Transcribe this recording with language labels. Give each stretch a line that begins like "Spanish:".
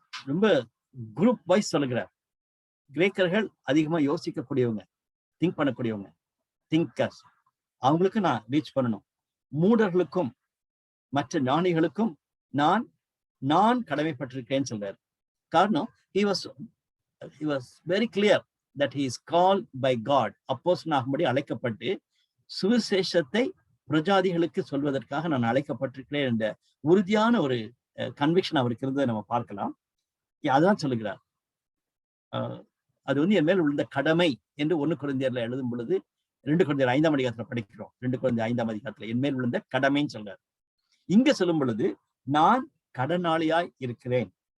Tamil: ரொம்ப group wise சொல்லுகிறார். கிரேக்கர்கள் அதிகமா யோசிக்கக்கூடியவங்க, திங்க் பண்ணக்கூடியவங்க, திங்கர்ஸ், அவங்களுக்கு நான் ரீச் பண்ணணும். மூடர்களுக்கும் மற்ற ஞானிகளுக்கும் நான் கடமைப்பட்டிருக்கேன்னு சொல்றாரு.
English: காரணம் he was very clear that he is called by God.
Tamil: அப்போஸ்தலனாகும்படி அழைக்கப்பட்டு சுவிசேஷத்தை பிரஜாதிகளுக்கு சொல்வதற்காக நான் அழைக்கப்பட்டிருக்கிறேன் என்ற உறுதியான ஒரு கன்விக்ஷன் அவருக்கு இருந்ததை நம்ம பார்க்கலாம். அதான் சொல்லுகிறார். அது வந்து என் மேல் உள்ள கடமை என்று 1 கொரிந்தியர்ல எழுதும் பொழுது 2 கொரிந்தியர் 5ஆம் அதிகாரத்துல படிக்கிறோம். 2 கொரிந்தியர் 5ஆம் அதிகாரத்துல என் மேல் விழுந்த கடமைன்னு சொல்றாரு. இங்க சொல்லும் பொழுது நான் கடனாளியாய் இருக்கிறேன்.